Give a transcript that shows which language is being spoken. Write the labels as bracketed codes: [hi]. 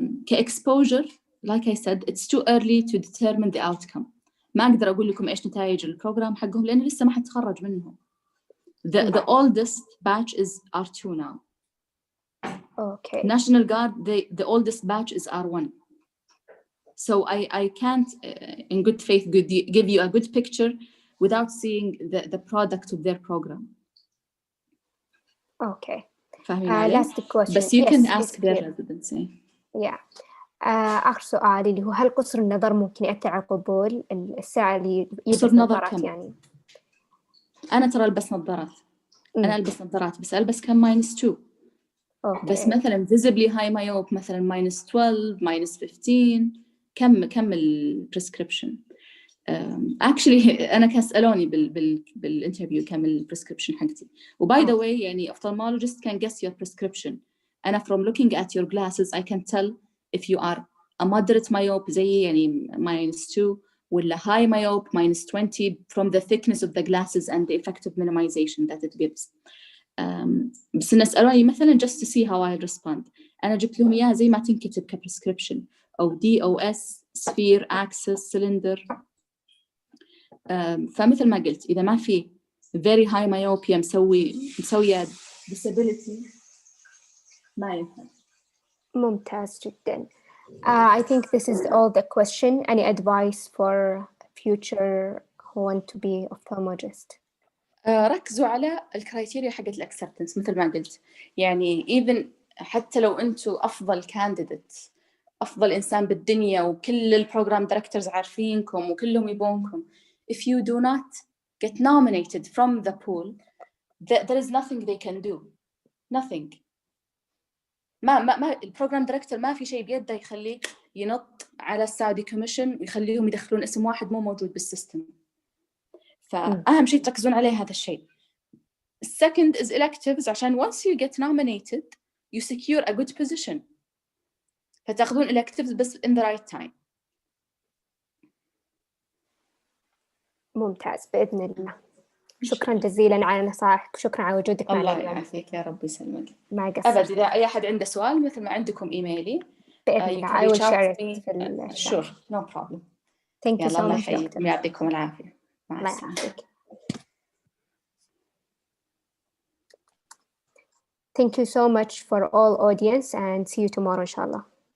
[en] كexposure like I said, it's too early to determine the outcome. [ar] ما أقدر أقول لكم إيش نتائج البروجرام حقهم لأن لسه ما حد تخرج منهم. [en] The oldest batch is R2 now. Okay. National Guard, the oldest batch is R1. So I can't, in good faith, give you a good picture without seeing the product of their program. Okay. Last question. But you can ask their residency. Yeah. [ar] آخر سؤال اللي هو هل قصر النظر ممكن يأثر على القبول؟ الساعة اللي يلبس نظارات يعني. أنا ترى ألبس نظارات. أنا ألبس نظارات بس ألبس كم -2. [en] Okay. [ar] بس مثلا [en] visibly high myope [ar] مثلا -12 -15 كم البريسكريبشن. actually أنا كان سألوني بالانترفيو كم البريسكريبشن حقتي. [en] وباي the way يعني ophthalmologist can guess your prescription. [ar] أنا [en] from looking at your glasses I can tell if you are a moderate myope [ar] زي يعني [en] -2 ولا high myope -20 from the thickness of the glasses and the effective minimization that it gives. [ar] بس نسألوني مثلا [en] just to see how I respond. [ar] أنا جبت لهم إياها زي ما تنكتب كprescription أو DOS sphere axis cylinder. فمثل ما قلت إذا ما في [en] very high myopia [ar] مسوية disability ما ينفع. ممتاز جدا. [en] I think this is all the question. Any advice for future who want to be ophthalmologist? [ar] ركزوا على الكرايتيريا حقت الأكسبتنس مثل ما قلت. يعني even حتى لو أنتوا أفضل candidate أفضل إنسان بالدنيا وكل البروجرام دايركتورز عارفينكم وكلهم يبونكم, [en] if you do not get nominated from the pool, there is nothing they can do. Nothing. [ar] ما البروجرام دايركتور ما في شيء بيده يخليه ينط على السعودي كوميشن ويخليهم يدخلون اسم واحد مو موجود بالسيستم. فأهم شيء تركزون عليه هذا الشيء. [en] Second is electives [ar] عشان [en] once you get nominated you secure a good position. [ar] فتأخذون electives بس [en] in the right time. [ar] ممتاز بإذن الله. شكرا جزيلا على نصائحك، شكرا على وجودك معنا. الله يعافيك يا رب يسلمك. ما قصرت. أبد إذا أي أحد عنده سؤال مثل ما عندكم إيميلي بإذن الله. [en] I will share it في Sure, no problem. Thank you so much. [ar] يعطيكم العافية. الله يعافيك. [en] Thank you so much for all audience and see you tomorrow inshallah.